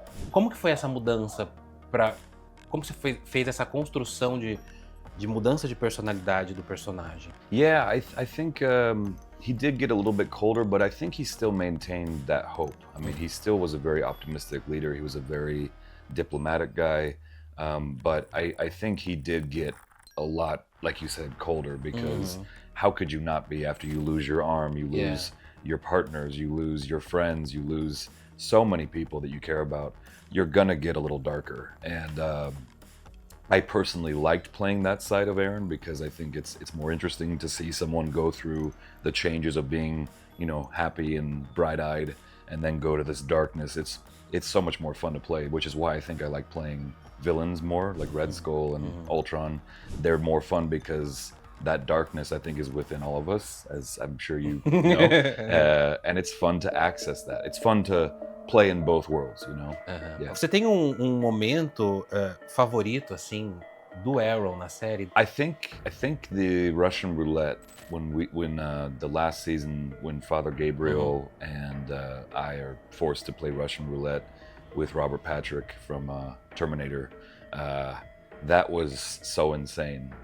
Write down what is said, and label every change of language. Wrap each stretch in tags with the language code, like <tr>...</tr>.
<pt>Como que foi essa mudança como você fez essa construção de mudança de personalidade do personagem?</pt> <en>Yeah, I think he did get a little bit colder, but I think he still maintained that hope. I mean, he still was a very optimistic leader. He was a very diplomatic guy. But I think he did get a lot, like you said, colder, because how could you not be after you lose your arm, you lose your partners, you lose your friends, you lose so many people that you care about. You're gonna get a little darker. And I personally liked playing that side of Aaron, because I think it's more interesting to see someone go through the changes of being, you know, happy and bright-eyed and then go to this darkness. It's so much more fun to play, which is why I think I like playing villains more, like Red Skull and Ultron. They're more fun because that darkness, I think, is within all of us, as I'm sure you know. And it's fun to access that. It's fun to play in both worlds, you know? Yeah.</en> <pt>Você tem um momento favorito, assim, do Aaron na série?</pt> <en>I think the Russian roulette, when the last season, when Father Gabriel and I are forced to play Russian roulette with Robert Patrick from Terminator, that was so insane.</en>